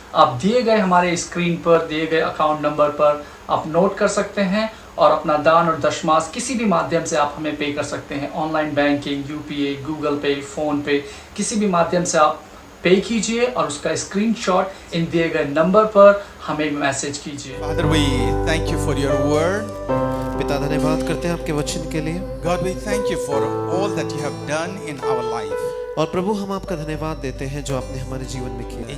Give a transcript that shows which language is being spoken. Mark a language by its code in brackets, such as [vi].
[hi] आप दिए गए हमारे स्क्रीन पर दिए गए अकाउंट नंबर पर आप नोट कर सकते हैं और अपना दान और दशमांश किसी भी माध्यम से आप हमें पे कर सकते हैं। ऑनलाइन बैंकिंग, यूपीए, गूगल पे, फ़ोन पे, किसी भी माध्यम से आप पे कीजिए और उसका स्क्रीनशॉट इन दिए गए नंबर पर हमें मैसेज कीजिए। [en] Father, we thank you for your word. [hi] पिता धन्यवाद करते हैं आपके वचन के लिए। [en] God, we thank you for all that you have done in our life. [hi] और प्रभु हम आपका धन्यवाद देते हैं जो आपने हमारे जीवन में किया है।